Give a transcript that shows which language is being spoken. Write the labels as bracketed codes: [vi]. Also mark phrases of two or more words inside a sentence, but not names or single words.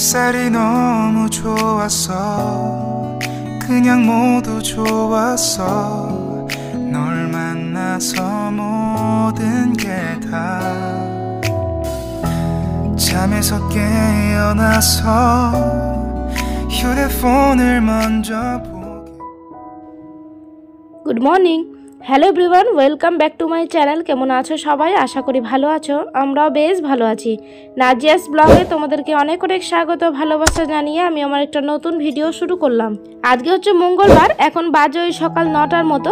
[ko] 색깔이 너무 좋았어. 그냥 모두 좋았어. 널 만나서 모든 게 다 잠에서 깨어나서 휴대폰을 먼저 보게. [en] good morning, hello everyone, welcome back to my channel. [bn] কেমন আছো সবাই? আশা করি ভালো আছো। আমরাও বেশ ভালো আছি। নাজিয়াস ব্লগে তোমাদেরকে অনেক অনেক স্বাগত, ভালোবাসা জানিয়ে আমি আমার একটা নতুন ভিডিও শুরু করলাম। আজকে হচ্ছে মঙ্গলবার, এখন বাজে ওই সকাল 9টার মতো।